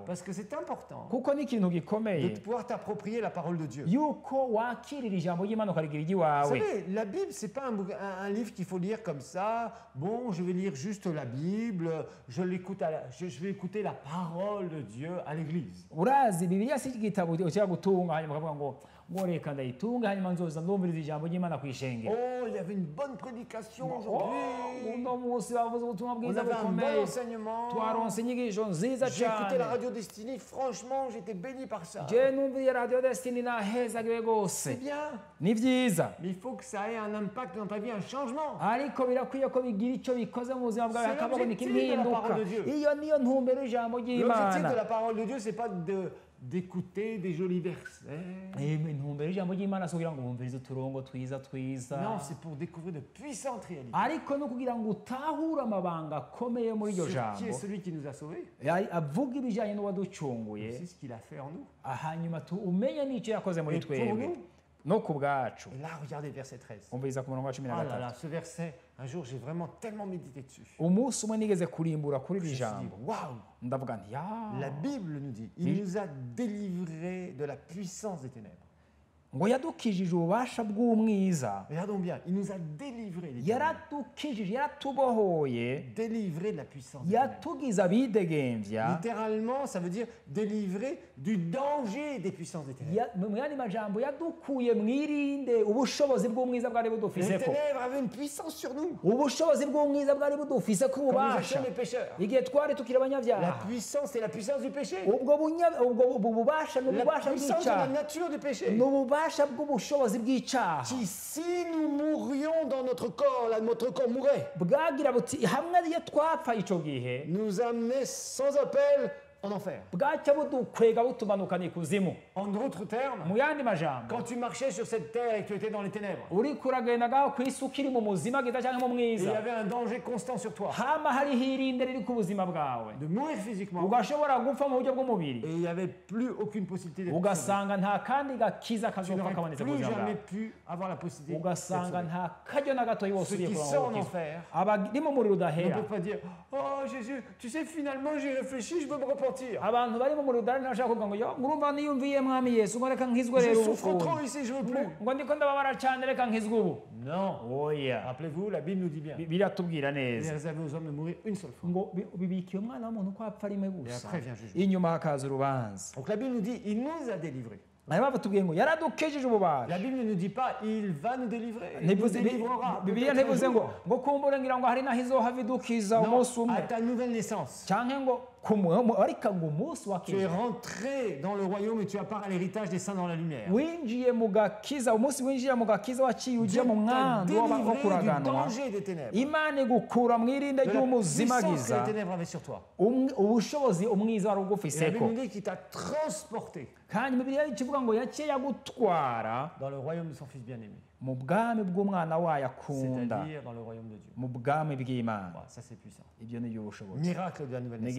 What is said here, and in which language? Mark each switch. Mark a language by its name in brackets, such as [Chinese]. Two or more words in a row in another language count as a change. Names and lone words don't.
[French] Parce que c'est important [Rundi] kuko ni ikintu [French] de [Rundi] gikomeye [French] pouvoir t'approprier la parole de Dieu. [Rundi] yuko wakirira ijambo ry'Imana ukarigira [French] Vous [Rundi] iry'iwawe. [French] savez, la Bible, c'est pas un livre qu'il faut lire comme ça. Bon, je vais lire juste la Bible, je vais écouter la parole de Dieu à l'église. [Rundi] urazi bibiliya si igitabo ushobora gutunga hanyuma ukavuga ngo reka ndayitunga hanyuma nzoza ndumviriza ijambo ry'Imana ku ishengero. [French] Oh, il y avait une bonne prédication aujourd'hui. [Rundi] uno munsi bavuze ubutumwa [French] On [Rundi] bwiza [French] avait un bon [Rundi] bukomeye [French] enseignement. [Rundi] twaronse inyigisho nziza [French] J'ai écouté la [Rundi] cyane [French] radio Destinée. Franchement, j'étais béni par ça. [Rundi] je numviye radiyo desitini nahezagiwe rwose [French] C'est bien. [Rundi] ni byiza [French] Mais il faut que ça ait un impact dans ta vie, un changement. [Rundi] ariko birakwiye ko bigira icyo bikoze mu buzima bwawe [French] C'est [Rundi] hakaboneka [French] l'objectif de la [Rundi] impinduka [French] parole de Dieu. [Rundi] iyo niyo ntumbero y'ijambo [French] L'objectif de [Rundi] ry'Imana. [French] la parole de Dieu, c'est pas d'écouter des jolis versets. [Rundi] intumbero y'ijambo ry'Imana si kugira ngo wumvirize uturongo twiza twiza [French] Non, c'est pour découvrir de puissantes réalités. [Rundi] ariko no kugira ngo utahure amabanga akomeye muri iryo [French] Sur qui est [Rundi] jambo [French] celui qui nous a sauvés? [Rundi] avuga ibijyanye n'uwaducunguye [French] C'est ce qu'il a fait en nous. [Rundi] hanyuma umenye n'icyo yakoze muri [French] Et pour [Rundi] twebwe [French] nous. [Rundi] no ku bwacu. [French] Et là, regardez verset 13. [Rundi] umviriza ku murongo wa 13. [French] Oh là là, ce verset, un jour, j'ai vraiment tellement médité dessus. [Rundi] umunsi umwe nigeze kurimbura kuri [French] Je [Rundi] iri [French] me suis dit, [Rundi] jambo [French] waouh! [Rundi] ndavuga nti ya [French] La Bible nous dit, il nous a délivrés de la puissance des ténèbres. [Rundi] ngo yadukijije ububasha bw'umwiza [French] Regardons bien, il nous a délivrés des ténèbres. [Rundi] yaradukijije yaratubohoye [French] Délivrés de la puissance des ténèbres. [Rundi] yatugize abidegembya [French] Littéralement, ça veut dire délivrés du danger des puissances des ténèbres. [Rundi] mu yandi majambo yadukuye mwirinde ubushobozi bw'umwiza bwari [French] Les [Rundi] budufise ko [French] ténèbres avaient une puissance sur nous. [Rundi] ubushobozi bw'umwiza bwari budufise ko [French] Quand nous [Rundi] ububasha [French] étions les pécheurs. [Rundi] igihe twari tukiri [French] La [Rundi] abanyabyaha [French] puissance, c'est la puissance du péché. [Rundi] ubwo bubasha ni [French] La [Rundi] ububasha [French] puissance de la [Rundi] bw'icyaha [French] nature du péché. [Rundi] ni ububasha bw'ubushobozi bw'icyaha [French] Qui, si nous mourions dans notre corps, notre corps mourrait, [Rundi] bwagira buti hamwe iyo twapfa icyo gihe [French] nous amenait sans appel en enfer. [Rundi] bwacya budukwega butumanukana ikuzimu. [French] En d'autres termes, [Rundi] mu yandi majambo [French] quand tu marchais sur cette terre et que tu étais dans les ténèbres, [Rundi] uriko uragendagaho ku isi ukiri mu muzima bwiza cyangwa mu [French] et il y [Rundi] mwiza [French] avait un danger constant sur toi [Rundi] hama hariho irinde riri ku buzima bwawe [French] de mourir physiquement, [Rundi] ugashobora gupfa mu buryo bw'umubiri [French] et il n'y avait plus aucune possibilité d'être sauvé. [Rundi] ugasanga nta kandi gakiza [French] Tu [Rundi] kazopfa [French] n'aurais [Rundi] kabonetse ku [French] plus [Rundi] buzima [French] jamais [Rundi] bwawe [French] pu avoir la possibilité d'être [Rundi] ugasanga [French] sauvé. [Rundi] nta karyo na gato [French] Ceux [Rundi] wasubiye [French] qui [Rundi] ku [French] sont en [Rundi] murongo [French] enfer [Rundi] abari mu muriro [French] ne [Rundi] udahera [French] peuvent pas dire « Oh Jésus, tu sais, finalement j'ai réfléchi, je veux me repentir. [Rundi] abantu bari mu muriro udahera ntibashaka kuvuga ngo yo ngurumva niyumviye mwami yesu ngo reka nkizwe [French] Je [Rundi] rero [French] souffre [Rundi] ubukungu [French] trop ici, je veux plus. [Rundi] ngo ndiko ndababara cyane reka nkizwe ubu » [French] Non. [Rundi] oya [French] Rappelez-vous, la Bible nous dit bien. [Rundi] biratubwira [French] Il est [Rundi] neza [French] réservé aux hommes de mourir une seule fois. [Rundi] ngo bibikiye umwana w'umuntu ko apfa rimwe [French] Et [Rundi] gusa [French] après vient le jugement. [Rundi] inyuma hakaza urubanza. [French] Donc la Bible nous dit, il nous a délivrés. [Rundi] nayo mpamvu tubwiye ngo yaradukijije ububasha. [French] La Bible ne nous dit pas, il va nous délivrer. Il nous [Rundi] Ntibivuze- [French] délivrera. [Rundi] bibiliya [French] peut-être un [Rundi] ntibivuze ngo [French] jour. [Rundi] kumbure ngira ngo hari naho izohava idukiza [French] Non, [Rundi] umunsi umwe [French] à ta nouvelle naissance. [Rundi] cyangwa ngo ariko ngo umunsi wa [French] Tu es [Rundi] kiza [French] rentré dans le royaume et tu as part à l'héritage des saints dans la lumière. [Rundi] winjiye mu gakiza umunsi winjira mu gakiza waciye ujya [French] Dieu [Rundi] mu [French] t'a [Rundi] mwandu wo [French] délivré du [Rundi] kuraganwa [French] danger des ténèbres. [Rundi] imana igukura mu irinde [French] De la [Rundi] ry'umuzima [French] puissance que [Rundi] giza [French] les ténèbres avaient sur toi. [Rundi] ubushobozi umwiza wari [French] Et la [Rundi] ugufise [French] Bible [Rundi] ko [French] nous dit qu'il t'a transporté [Rundi] kandi bibiliya ikivuga ngo yaciye agutwara [French] dans le royaume de son Fils bien-aimé. [Rundi] mu bwami bw'umwana wayo akunda [French] C'est-à-dire dans le royaume de Dieu. [Rundi] mu bwami bw'imana. [French] Voilà, ça c'est puissant. [Rundi] ibyo ni iby'ubushobozi [French] Miracle de la nouvelle [Rundi] ni [French] naissance.